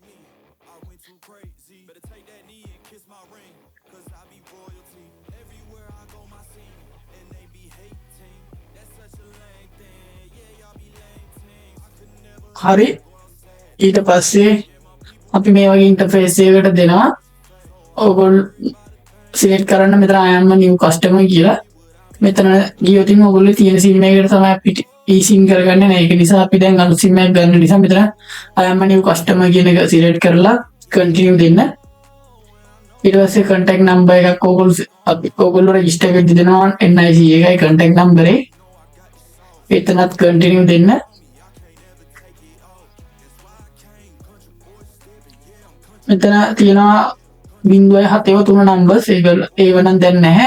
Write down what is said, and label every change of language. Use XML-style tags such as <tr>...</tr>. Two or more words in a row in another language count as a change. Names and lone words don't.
<si>හරි ඊට පස්සේ අපි මේ වගේ ඉන්ටර්ෆේස් එකකට දෙනවා. ඔයගොල්ලෝ සිලෙක්ට් කරන්න මෙතන</si> <en>I am a new customer</en> <si>කියලා. මෙතන ගියොත් ඔයගොල්ලෝ තියෙන SIM එකට තමයි අපිට eSIM කරගන්නේ නැහැ. ඒක නිසා අපි දැන් අලුත් SIM එකක් ගන්න නිසා මෙතන</si> <en>I am a new customer</en> <si>කියන එක සිලෙක්ට් කරලා continue දෙන්න. ඊට පස්සේ</si> <en>contact number</en> <si>එකක් ඔයගොල්ලෝ register කරලා දෙනවා. NIC එකයි</si> <en>contact number</en> <si>එක. එතනත් continue දෙන්න. මෙතන තියෙනවා 0.73 numbers ඒව නම් දැන් නැහැ.</si>